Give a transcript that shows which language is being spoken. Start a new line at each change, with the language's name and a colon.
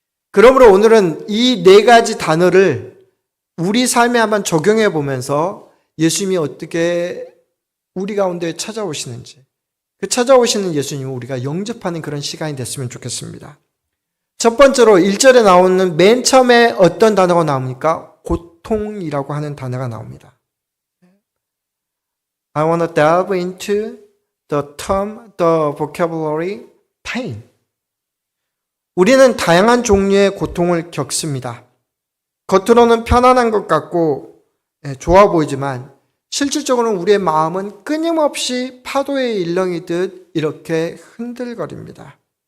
Korean: 그러므로 오늘은 이 4가지 단어를 우리 삶에 한번 적용해 보면서 예수님이 어떻게 우리 가운데 찾아오시는지, 그 찾아오시는 예수님을 우리가 영접하는 그런 시간이 됐으면 좋겠습니다. 첫 번째로 1절에 나오는 맨 처음에 어떤 단어가 나옵니까? 고통이라고 하는 단어가 나옵니다.
English: I want to delve into the vocabulary pain.
Korean: 우리는 다양한 종류의 고통을 겪습니다. 겉으로는 편안한 것 같고 좋아 보이지만 실질적으로는 우리의 마음은 끊임없이 파도에 일렁이듯 이렇게 흔들거립니다.